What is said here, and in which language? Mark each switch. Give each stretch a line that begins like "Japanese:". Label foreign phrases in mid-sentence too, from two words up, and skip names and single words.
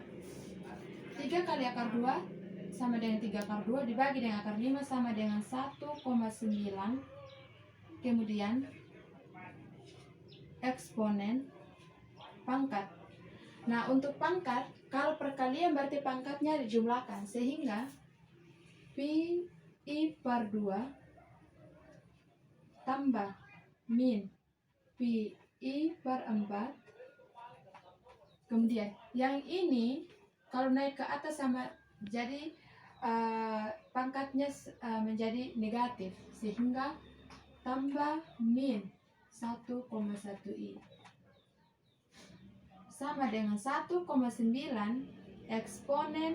Indonesian: 3 kali akar 2 sama dengan 3 akar 2 dibagi dengan akar 5 sama dengan 1,9. Kemudian eksponen pangkat. Nah, untuk pangkat, kalau perkalian berarti pangkatnya dijumlahkan, sehingga pi I per 2 tambah min pi I per 4. Kemudian yang ini kalau naik ke atas sama, jadi pangkatnya menjadi negatif, sehingga tambah min 1,1I sama dengan 1,9 eksponen.